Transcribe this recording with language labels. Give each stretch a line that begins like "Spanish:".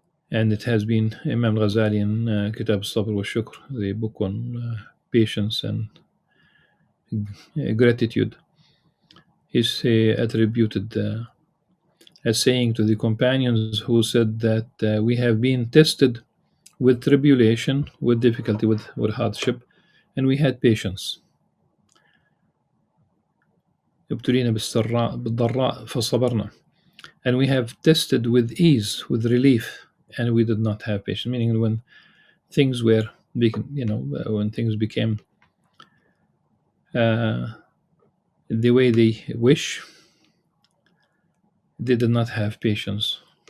English: And it has been Imam Al-Ghazali in Kitab Al-Sabr wa Shukr, the book on patience and gratitude. He's attributed as saying to the companions who said that we have been tested with tribulation, with difficulty, with hardship, and we had patience.
Arabic: ابتلينا بالضراء فصبرنا.
English: And we have tested with ease, with relief, and we did not have patience. Meaning, when things were, when things became the way they wish, they did not have patience.